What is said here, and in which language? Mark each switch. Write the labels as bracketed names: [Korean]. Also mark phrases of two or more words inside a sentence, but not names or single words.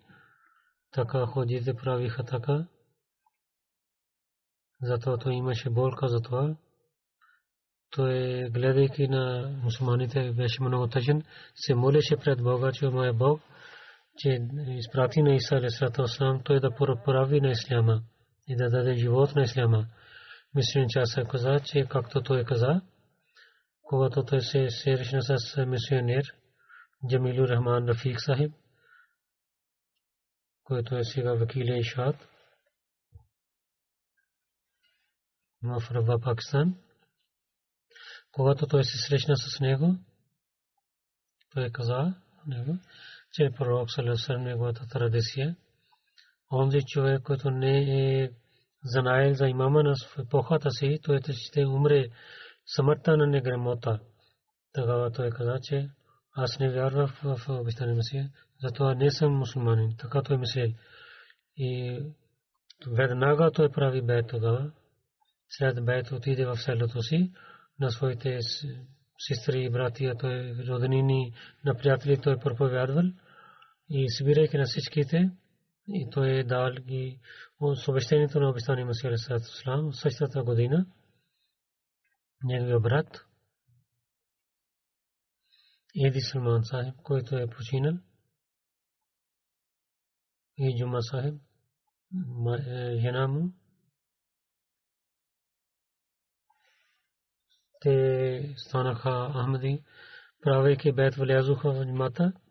[Bulgarian] Така ходите правиха така. Затова имаше болка за това. Той, гледайки на мусулманите, беше много тъжен. Се молеше пред Бога, че моя Бог, че изпрати на Иса [Arabic] عليه الصلاة والسلام, [Bulgarian] той да прави на исляма и да даде живот на исляма. мисионер Часа каза, че както той каза, когато той се срещна с мисионер Джамилур Рахман Рафик Сахиб, който е сега вакил Ишад в Рава, Пакистан. Когато той се срещна с него, той каза, че пророк [Arabic] صلى الله عليه وسلم [Bulgarian] неговата традиция, онзи човек, който не е знаел за имама на епохата си, той ще умре смъртта на неграмота. Тогава той каза, че аз не вярвам в обещания Месия, затова не съм мусулманин. Така той мисли. И веднага той прави бейт тогава. След бейт отиде в селото си, на своите сестри и братия, той роднини, на приятели той проповядвал и събирайки на всичките, и той дал ги с обещанието на обещания Месия [Arabic] عليه السلام [Bulgarian] в същата година. Неговия брат Еди Салман Сахиб, който е починал, и Джума Сахиб, жена му, те станаха Ахмади, правейки бейт влязоха в джамата.